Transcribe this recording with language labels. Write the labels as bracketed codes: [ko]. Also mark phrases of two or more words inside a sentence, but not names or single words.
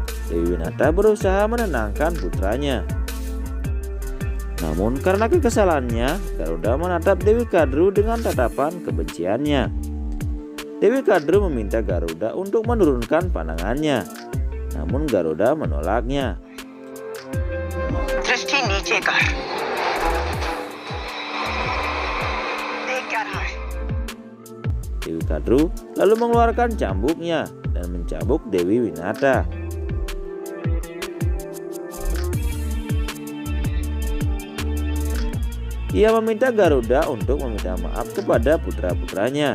[id] Dewi Winata berusaha menenangkan putranya. Namun karena kekesalannya, Garuda menatap Dewi Kadru dengan tatapan kebenciannya. Dewi Kadru meminta Garuda untuk menurunkan pandangannya. Namun Garuda menolaknya. [hi] दृष्टि नीचे कर। देख क्या रहा है? [id] Dewi Kadru lalu mengeluarkan cambuknya dan mencambuk Dewi Winata. Ia meminta Garuda untuk meminta maaf kepada putra-putranya.